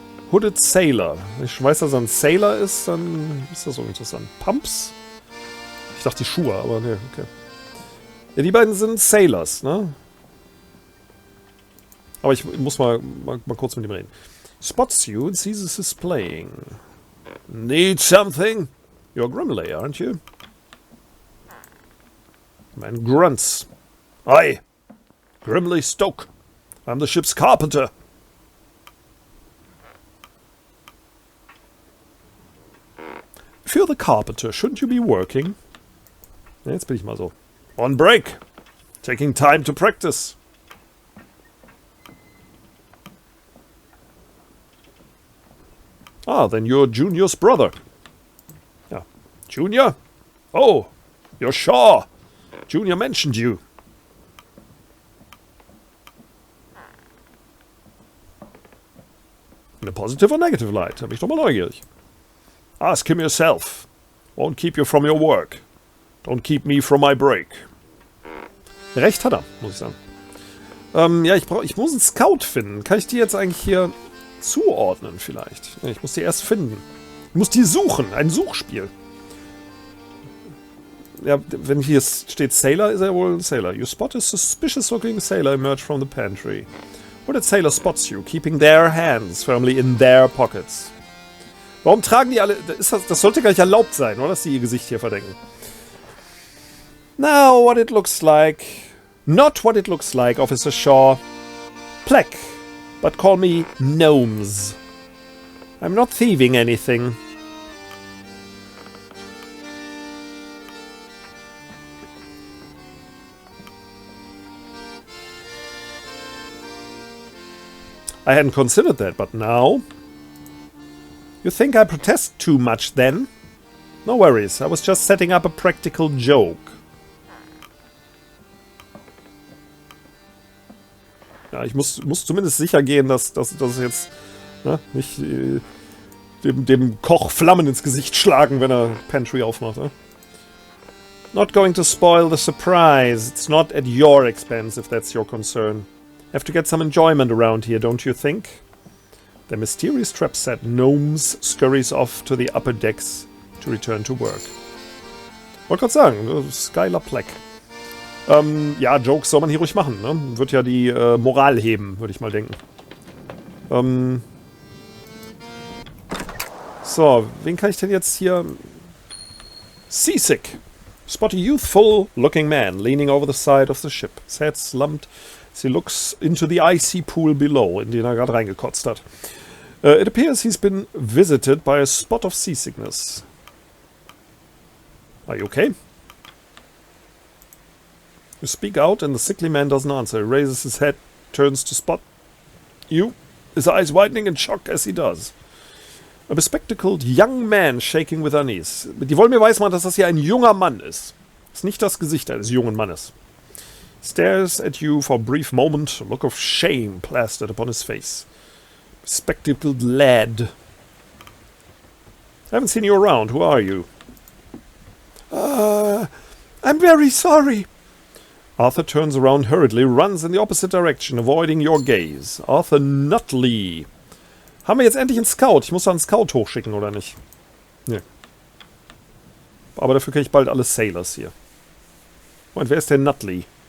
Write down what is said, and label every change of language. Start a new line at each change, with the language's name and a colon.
English: Hooded Sailor.
German: Wenn ich weiß, dass er ein Sailor ist, dann ist das so interessant.
English: Pumps?
German: Ich dachte die Schuhe, aber ne, okay. Ja, die beiden sind Sailors, ne? Aber ich muss mal kurz mit ihm reden.
English: Spots you and sees us is playing. Need something? You're Grimley, aren't you? Man grunts. Aye. Grimley Stoke. I'm the ship's carpenter. If you're the carpenter, shouldn't you be working?
German: Ja, jetzt bin ich mal so.
English: On break. Taking time to practice. Ah, then you're Junior's brother. Ja. Junior? Oh, you're Shaw. Junior mentioned you. In a positive or negative light?
German: Da bin ich doch mal neugierig.
English: Ask him yourself. Won't keep you from your work. Don't keep me from my break.
German: Recht hat er, muss ich sagen. Ja, ich muss einen Scout finden. Kann ich die jetzt eigentlich hier zuordnen vielleicht? Ja, ich muss die erst finden. Ich muss die suchen. Ein Suchspiel. Ja, wenn hier steht Sailor, ist er wohl ein Sailor.
English: You spot a suspicious looking sailor emerge from the pantry. Hooded sailor spots you, keeping their hands firmly in their pockets.
German: Warum tragen die alle... Das sollte gar nicht erlaubt sein, oder? Dass die ihr Gesicht hier verdecken.
English: Now what it looks like... Not what it looks like, Officer Shaw. Plaque. But call me Gnomes. I'm not thieving anything. I hadn't considered that, but now... You think I protest too much then? No worries, I was just setting up a practical joke.
German: Ja, ich muss zumindest sicher gehen, dass jetzt nicht dem Koch Flammen ins Gesicht schlagen, wenn er Pantry aufmacht. Ne?
English: Not going to spoil the surprise. It's not at your expense, if that's your concern. Have to get some enjoyment around here, don't you think? The mysterious trap set Gnomes scurries off to the upper decks to return to work.
German: Wollte gerade sagen, Skylar Plaque. Ja, Jokes soll man hier ruhig machen, ne? Wird ja die Moral heben, würde ich mal denken. So, wen kann ich denn jetzt hier...
English: Seasick. Spot a youthful-looking man leaning over the side of the ship. His head slumped as he looks into the icy pool below,
German: in den er gerade reingekotzt hat.
English: It appears he's been visited by a spot of seasickness. Are you okay? You speak out and the sickly man doesn't answer. He raises his head, turns to spot you, his eyes widening in shock as he does. A bespectacled young man shaking with unease.
German: Die wollen mir weismachen, dass das hier ein junger Mann ist. Das ist nicht das Gesicht eines jungen Mannes.
English: Stares at you for a brief moment, a look of shame plastered upon his face. Bespectacled lad. I haven't seen you around. Who are you? I'm very sorry. Arthur turns around hurriedly, runs in the opposite direction, avoiding your gaze. Arthur Nutley.
German: Haben wir jetzt endlich einen Scout? Ich muss da einen Scout hochschicken, oder nicht? Nee. Aber dafür kriege ich bald alle Sailors hier. Und wer ist der Nutley?